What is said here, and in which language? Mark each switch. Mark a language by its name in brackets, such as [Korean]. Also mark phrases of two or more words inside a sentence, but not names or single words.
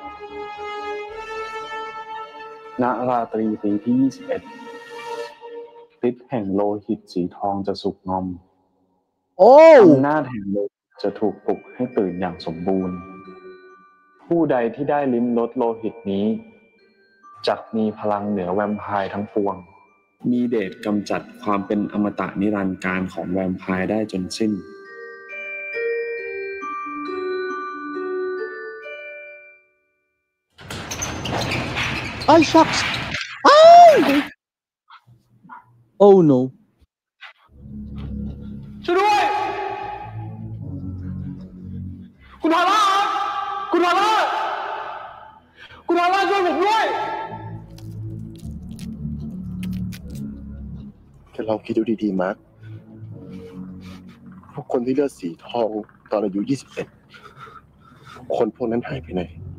[Thai] ณราตรีปีที่21ฤทธิ์แห่งโลหิตสีทองจะสุกงอมอำนาจแห่งโลหิตจะถูกปลุกให้ตื่นอย่างสมบูรณ์ผู้ใดที่ได้ลิ้มรสโลหิตนี้จักมีพลังเหนือแวมไพร์ทั้งปวงมีเดชกำจัดความเป็นอมตะนิรันดร์การของแวมไพร์ได้จนสิ้น [English] Ay, shucks! Ay! Oh no. [Thai] ช่วยด้วยคุณทาร่าคุณทาร่าคุณทาร่าช่วยผมด้วย แค่ลองคิดดูดีๆมาร์คพวกคนที่เลือดสีทองตอนอายุ21คนพวกนั้นหายไปไหน